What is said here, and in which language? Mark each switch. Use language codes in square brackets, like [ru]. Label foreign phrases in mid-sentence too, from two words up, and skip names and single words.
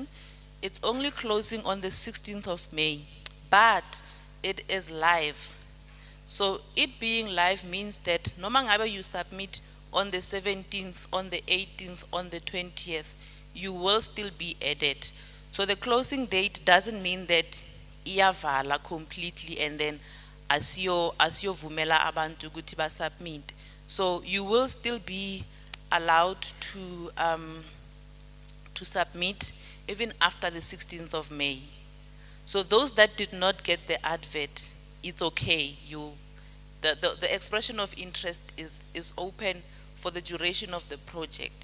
[en] It's only closing on the 16th of May, but it is live. So it being live means that no matter you submit on the 17th, on the 18th, on the 20th, you will still be added. So the closing date doesn't mean that iyavala completely and then [nd] asiyo vumela abantu ukuthi ba [en] submit. So you will still be allowed to submit even after the 16th of May. So those that did not get the advert, it's okay. The expression of interest is open for the duration of the project.